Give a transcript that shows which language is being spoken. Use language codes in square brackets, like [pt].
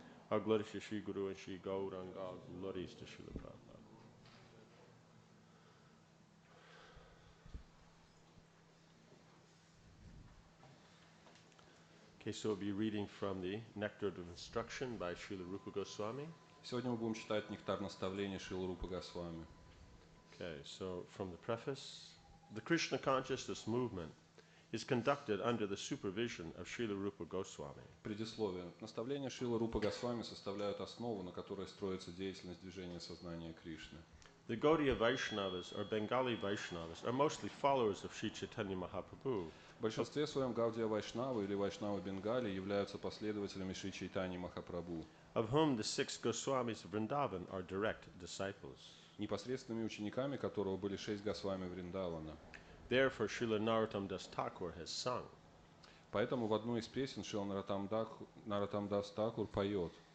[en] All glories to Shri Guru and Shri Gauranga. All glories to Srila Prabhupada. Okay, so we'll be reading from the Nectar of Instruction by Srila Rupa Goswami. [ru] Сегодня мы будем читать «Нектар наставления» Шрилы Рупы Госвами. [en] Okay, so from the preface, the Krishna consciousness movement is conducted under the supervision of Srila Rupa Goswami. [ru] Предисловие. Наставления Шрилы Рупы Госвами составляют основу, на которой строится деятельность движения сознания Кришны. [en] The Gaudiya Vaishnavas, or Bengali Vaishnavas, are mostly followers of Sri Chaitanya Mahaprabhu. [ru] В большинстве своем Гаудия Вайшнавы или Вайшнавы Бенгалии являются последователями Шри Чайтаньи Махапрабху, [en] Of whom the 6 Goswamis of Vrindavan are direct disciples. [ru] непосредственными учениками которого были 6 Госвами Вриндавана. [en] Therefore, Srila Narottam Das Thakur has sung. [ru] Поэтому в одну из песен Шрила Нароттам Дас Такур поет: